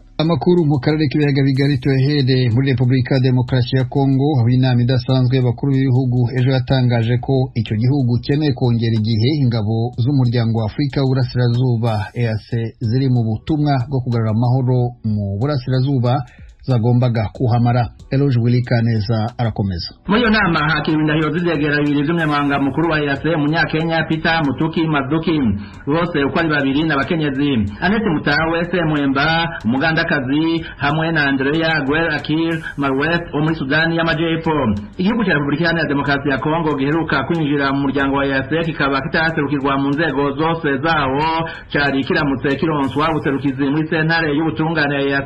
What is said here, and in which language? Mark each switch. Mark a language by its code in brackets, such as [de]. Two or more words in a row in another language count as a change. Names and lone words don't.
[rn] Amakuru mu karere k'ibiyaga bigari tohede muri Repubulika ya Demokarasi ya Kongo aho inama idasanzwe y'abakuru b'ibihugu ejo yatangaje ko icyo gihugu cyemeye kongera igihe ingabo z'umuryango wa Afurika w'Uburasirazuba EAC ziri mu butumwa bwo kugarura amahoro mu Burasirazuba zagombaga kuhamara. Eloge Wilikaneza arakomeza. Muri yo nama hakiriwe indahiro z'ivyegerano bibiri vy'umunyamabanga mukuru wa EAC Munyakenya Peter Mutuki Mazuki bose uko ari babiri n'abakenyezi. Annette Mutawe Semwemba umugandakazi hamwe na Andrea Guel Akil Marwet wo muri Sudani y'Amajepfo. Igihugu cya Repubulika Iharanira Demokarasi ya Kongo giheruka kwinjira mu muryango wa EAC kikaba kitaserukirwa mu nzego zose zawo cyari kiramutse kironswa ubuserukizi muri sentare y'ubutungane ya EAC.